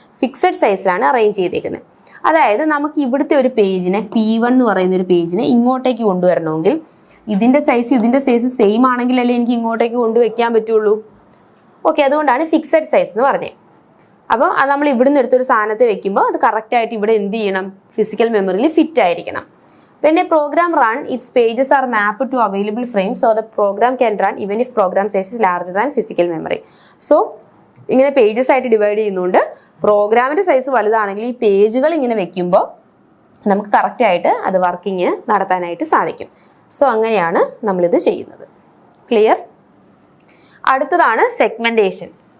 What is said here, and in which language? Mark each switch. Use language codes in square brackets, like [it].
[ml] Fixed സൈസിലാണ് arrange ചെയ്തേക്കുന്നത്. അതായത് നമുക്ക് ഇവിടുത്തെ ഒരു പേജിനെ P1 എന്ന് പറയുന്ന ഒരു പേജിനെ ഇങ്ങോട്ടേക്ക് കൊണ്ടുവരണമെങ്കിൽ ഇതിൻ്റെ സൈസ് ഇതിൻ്റെ സൈസ് സെയിം ആണെങ്കിലല്ലേ എനിക്ക് ഇങ്ങോട്ടേക്ക് കൊണ്ടുവയ്ക്കാൻ പറ്റുള്ളൂ. ഓക്കെ, അതുകൊണ്ടാണ് ഫിക്സഡ് സൈസ് എന്ന് പറഞ്ഞത്. അപ്പോൾ അത് നമ്മൾ ഇവിടുന്ന് എടുത്തൊരു സാധനത്തെ വെക്കുമ്പോൾ അത് കറക്റ്റായിട്ട് ഇവിടെ എന്ത് ചെയ്യണം, ഫിസിക്കൽ മെമ്മറിയിൽ ഫിറ്റ് ആയിരിക്കണം. [en] When a program run, its pages are mapped to available frames, so the program can run even if program size is larger than physical memory. [ml] So, ഇങ്ങനെ പേജസ് ആയിട്ട് ഡിവൈഡ് ചെയ്യുന്നുണ്ട്. പ്രോഗ്രാമിൻ്റെ സൈസ് വലുതാണെങ്കിൽ ഈ പേജുകൾ ഇങ്ങനെ വെക്കുമ്പോൾ നമുക്ക് കറക്റ്റായിട്ട് അത് വർക്കിംഗ് നടത്താനായിട്ട് സാധിക്കും. സോ അങ്ങനെയാണ് നമ്മളിത് ചെയ്യുന്നത്. ക്ലിയർ? അടുത്തതാണ് സെഗ്മെൻറ്റേഷൻ.